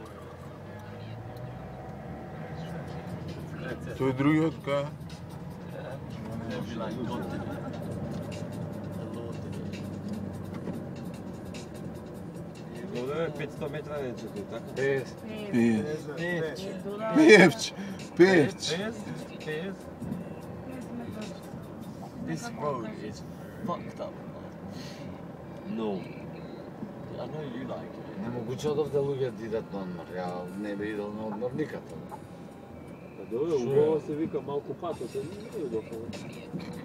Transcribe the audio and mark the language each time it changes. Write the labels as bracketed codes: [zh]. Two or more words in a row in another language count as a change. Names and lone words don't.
[mk] Тој другиот кај? Не би лај, Овде 500 метра не чекај, така? Певч. [en] This road is fucked up. No. I know you like it. [mk] Немогуче одовде луѓе да идат на одмор. Ја не би идел на одмор никако. Добре, убаво се вика малку пато, се не е удобно.